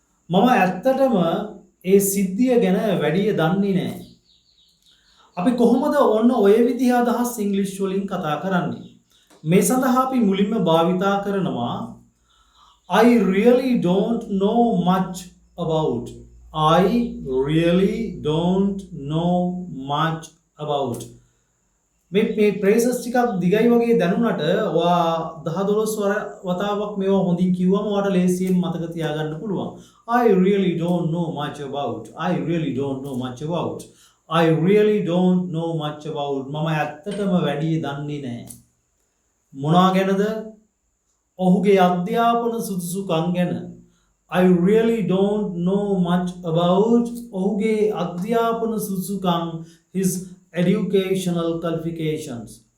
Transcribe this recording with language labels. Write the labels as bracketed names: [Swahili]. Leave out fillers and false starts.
[Sinhala] මම ඇත්තටම ඒ සිද්ධිය ගැන වැඩිය දන්නේ නැහැ. අපි කොහොමද ඔන්න ඔය විදිහ අදහස් ඉංග්‍රීසි වලින් කතා කරන්නේ? මේ සඳහා අපි මුලින්ම භාවිතා කරනවා [English] I really don't know much about. I really don't know much about. [Sinhala] මේ phrases ටිකක් දිගයි වගේ දැනුණට ඔයා 10 12 වතාවක් මේවා හොඳින් කිව්වම ඔයාට ලේසියෙන් මතක තියාගන්න පුළුවන්. [English] I really don't know much about. I really don't know much about. I really don't know much about. [Sinhala] මම ඇත්තටම වැඩි දන්නේ නැහැ. මොනවා ගැනද? ඔහුගේ අධ්‍යාපන සුදුසුකම් ගැන. [English] I really don't know much about [Sinhala] ඔහුගේ අධ්‍යාපන සුදුසුකම්, [English] his educational qualifications.